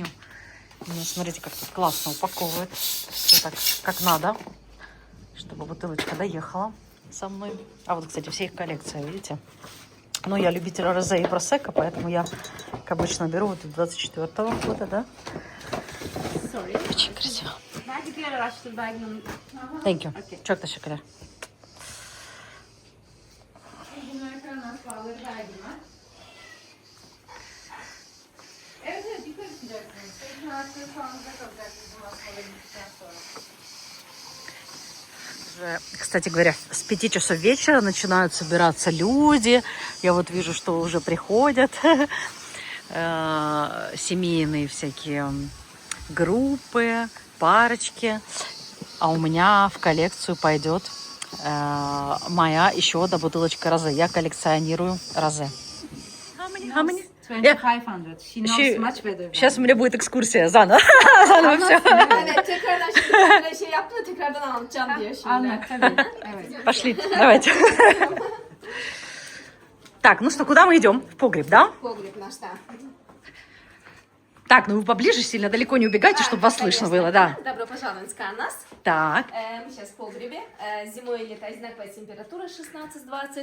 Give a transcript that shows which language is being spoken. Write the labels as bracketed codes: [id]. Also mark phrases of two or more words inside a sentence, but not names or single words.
[ru] Ну, смотрите, как тут классно упаковывает. Все так, как надо, чтобы бутылочка доехала со мной. А вот, кстати, все их коллекция, видите? Но я любитель розе и просекко, поэтому я, как обычно, беру вот 24-го года, да? Очень красиво. [en] Thank you. [tr] Okey. Çok teşekkürler. Evet, evet, yukarı çıkacaksınız. Tekrar arka sağınıza kalacaksınız bu maskaları gittikten sonra. [ru] Уже, кстати говоря, с 5 часов вечера начинают собираться люди. Я вот вижу, что уже приходят семейные всякие группы, парочки. А у меня в коллекцию пойдет моя еще одна бутылочка розе. Я коллекционирую розе. [en] How many? 2500. She knows She- much better. [ru] Сейчас у меня будет экскурсия заново. Заново все. [tr] Evet, tekrardan şimdi böyle şey yaptı da tekrardan anlatacağım diyor şimdi. Anlat tabii. Evet. [ru] Пошли, давайте. Так, ну что, куда мы идем? В погреб, да? Погреб наш, да. Так, ну вы поближе сильно, далеко не убегайте, чтобы вас слышно было, да. Добро пожаловать в нас. Так, Мы сейчас в погребе. Зимой и лето одинаковая температура 16-20.